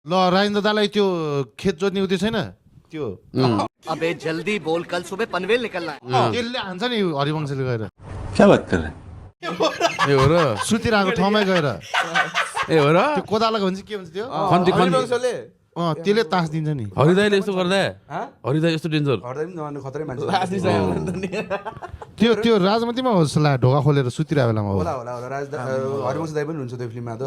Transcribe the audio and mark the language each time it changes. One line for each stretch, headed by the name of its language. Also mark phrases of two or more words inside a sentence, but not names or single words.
Nepali: ल राजेन्द्र दालाई त्यो खेत जोत्ने उयो छैन त्यो
Hindi: अबे जल्दी बोल कल सुबह पनवेल निकलना है
Nepali: त्यसले हान्छ नि हरिवंशले गएर
Hindi: क्या बात कर रहे हैं
Nepali: ए हो र सुतिरहेको ठाउँमै गएर ए हो र त्यो कोदालोको भन्छ के भन्छ त्यो खन्ती खन्ती त्यसले तास दिन्छ नि हरिदाइले यस्तो गर्दा हरिदाइ यस्तो डेन्जर खतरै मान्छे त्यो त्यो राजमतीमा होस् ला ढोका खोलेर सुतिरहेको बेलामा हो होला हरिवंश दाइ पनि हुन्छ त्यो फिल्ममा त